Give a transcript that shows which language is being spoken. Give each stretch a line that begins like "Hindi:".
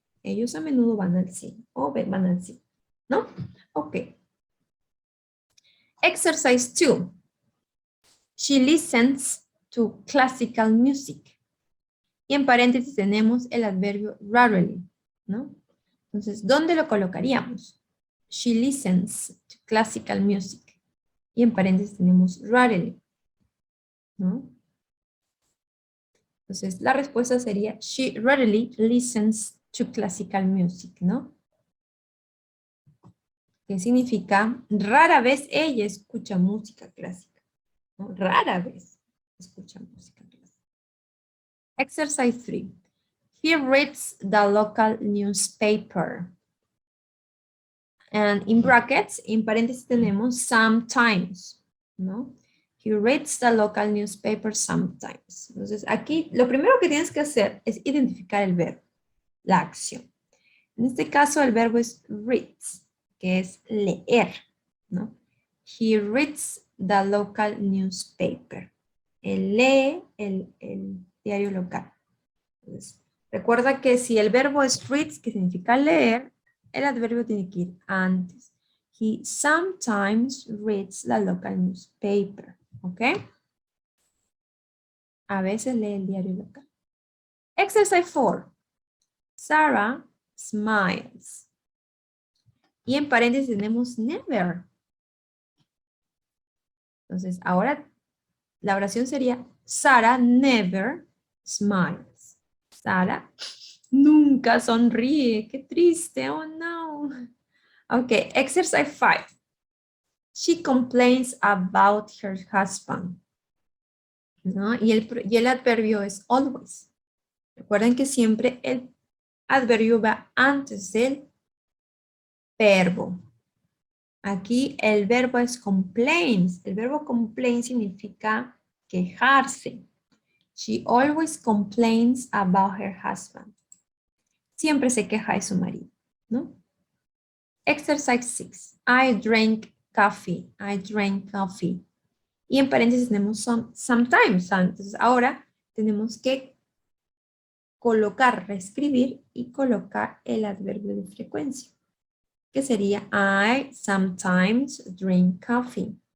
Spanish: Ellos a menudo van al cine o van al cine, ¿no? Ok.
English: Exercise 2. She listens to classical music.
Spanish: Y en paréntesis tenemos el adverbio rarely, ¿no? Entonces, ¿dónde lo colocaríamos?
English: She listens to classical music.
Spanish: Y en paréntesis tenemos rarely, ¿no? Entonces, la respuesta sería,
English: she rarely listens to classical music,
Spanish: ¿no? Que significa, rara vez ella escucha música clásica, ¿no? Rara vez escucha música clásica.
English: Exercise 3. He reads the local newspaper. And in brackets,
Spanish: en paréntesis tenemos
English: sometimes, ¿no? He reads the local newspaper sometimes.
Spanish: Entonces, aquí lo primero que tienes que hacer es identificar el verbo, la acción. En este caso, el verbo es reads, que es leer, ¿no?
English: He reads the local newspaper.
Spanish: Él lee el diario local. Entonces, recuerda que si el verbo es reads, que significa leer, el adverbio tiene que ir antes.
English: He sometimes reads the local newspaper.
Spanish: ¿Ok? A veces lee el diario local.
English: Exercise 4. Sarah smiles.
Spanish: Y en paréntesis tenemos never. Entonces, ahora la oración sería
English: Sarah never smiles.
Spanish: Sarah nunca sonríe. Qué triste. Oh, no.
English: Ok, exercise 5. She complains about her husband.
Spanish: ¿No? Y el adverbio es always. Recuerden que siempre el adverbio va antes del verbo. Aquí el verbo es complains. El verbo complain significa quejarse.
English: She always complains about her husband.
Spanish: Siempre se queja de su marido, ¿no?
English: Exercise 6. I drank coffee. I drank coffee.
Spanish: Y en paréntesis tenemos
English: sometimes.
Spanish: Entonces ahora tenemos que colocar, reescribir y colocar el adverbio de frecuencia, que sería
English: I sometimes drink coffee.